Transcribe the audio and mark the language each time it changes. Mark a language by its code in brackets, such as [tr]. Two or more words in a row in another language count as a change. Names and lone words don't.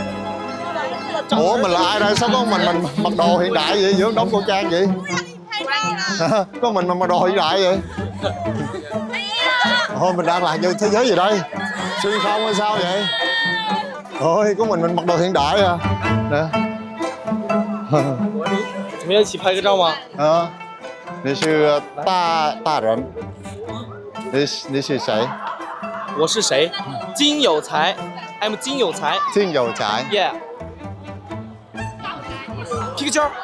[vi] Ủa mình là ai đây? Sao có mình mặc đồ hiện đại vậy giữa đống cổ trang vậy? Có mình mặc đồ hiện đại vậy? Thôi mình đang lạc vô thế giới gì đây? Xuyên không hay sao vậy? Ôi có mình mặc đồ hiện đại à? Nè. [zh] 我们要一起拍个照吗？你是大人，你是谁？我是谁？金有才 ，I'm 金有才。金有才。 Yeah。P 个照。